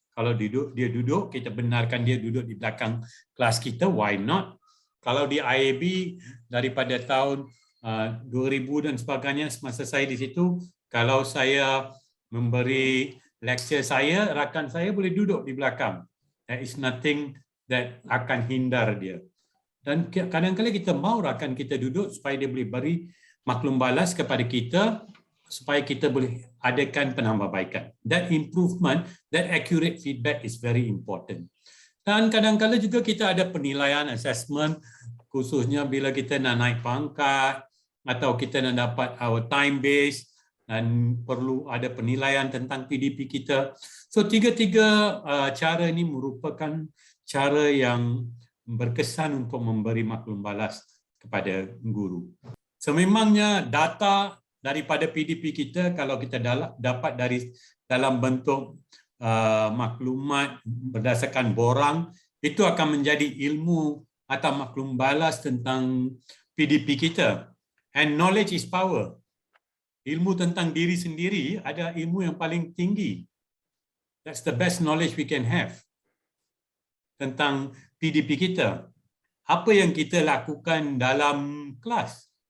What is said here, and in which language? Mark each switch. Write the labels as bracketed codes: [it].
[ms] Kalau dia duduk, kita benarkan dia duduk di belakang kelas kita, [en] why not? [ms] Kalau di IAB daripada tahun 2000 dan sebagainya, semasa saya di situ, kalau saya memberi lecture saya, rakan saya boleh duduk di belakang. [en] There is nothing that [ms] akan hindar dia. Dan kadang-kadang kita mahu rakan kita duduk supaya dia boleh beri maklum balas kepada kita, supaya kita boleh adakan penambahbaikan. [en] That improvement, that accurate feedback is very important. [ms] Dan kadang-kadang juga kita ada penilaian, assessment, khususnya bila kita nak naik pangkat atau kita nak dapat [en] our time base, [ms] dan perlu ada penilaian tentang PDP kita. So tiga-tiga cara ini merupakan cara yang berkesan untuk memberi maklum balas kepada guru. Sememangnya data daripada PDP kita, kalau kita dapat dalam bentuk maklumat berdasarkan borang, itu akan menjadi ilmu atau maklum balas tentang PDP kita. [en] And knowledge is power. [ms] Ilmu tentang diri sendiri ada ilmu yang paling tinggi. [en] That's the best knowledge we can have [ms] tentang PDP kita. Apa yang kita lakukan dalam kelas.